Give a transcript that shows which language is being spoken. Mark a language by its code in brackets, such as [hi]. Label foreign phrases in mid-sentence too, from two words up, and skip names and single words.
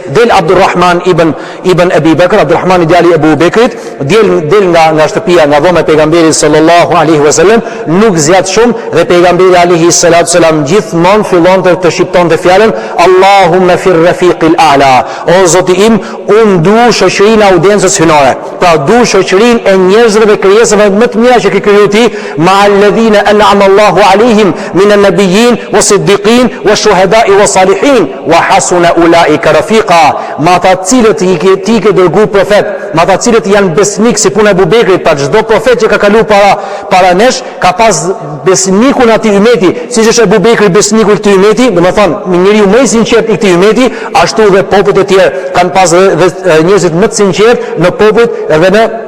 [sq] Del Abdurrahman ibn Abi Bakr, Abdurrahmani djali Ebu Bekrit, del nga shtëpia, nga dhoma e pejgamberit [ar] صلى الله عليه وسلم, [sq] nuk zgjat shumë, dhe pejgamberi [ar] عليه الصلاة والسلام [sq] gjithmonë fillonte të shqiptonte fjalën Allahumma [ar] في الرفيق الأعلى, [sq] o Zoti im, unë du shoqërinë e audiencës hynore, pra du shoqërinë e njerëzve dhe krijesave më të mira që ke krijuar ti, [ar] مع الذين أنعم الله عليهم من النبيين والصديقين والشهداء والصالحين وحسن أولئك رفيقا, [sq] ma ata cilët ti ke dërguar profet, ma ata cilët janë besnik si puna e Abu Bekrit, pa çdo profet që ka kaluar para nesh ka pas besnikun atij umeti, siç është Abu Bekri besniku i këtij umeti, domethënë njeriu më i sinqert i këtij umeti, ashtu dhe popujt e tjerë kanë pas dhe njerëzit më të sinqert në popujt edhe në